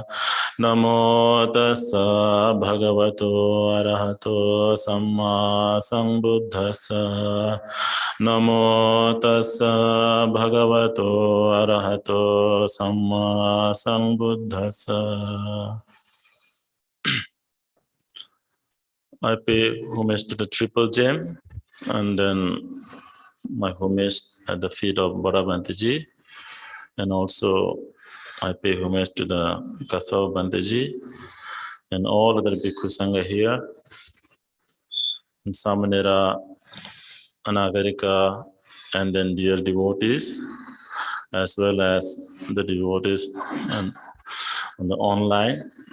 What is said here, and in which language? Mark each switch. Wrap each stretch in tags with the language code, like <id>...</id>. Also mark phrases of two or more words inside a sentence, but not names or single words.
<pi>Namo tassa bhagavato arahato samma sambuddhassa. Namo tassa bhagavato arahato samma sambuddhassa.</pi> <en>I pay homage to the triple gem, and then my homage at the feet of Badabantaji, and also I pay homage to the Kasav Bantaji and all other</en> <pi>Bhikkhu Sangha</pi> <en>here, and Samanera, Anagarika, and then dear devotees, as well as the devotees and on the online.</en>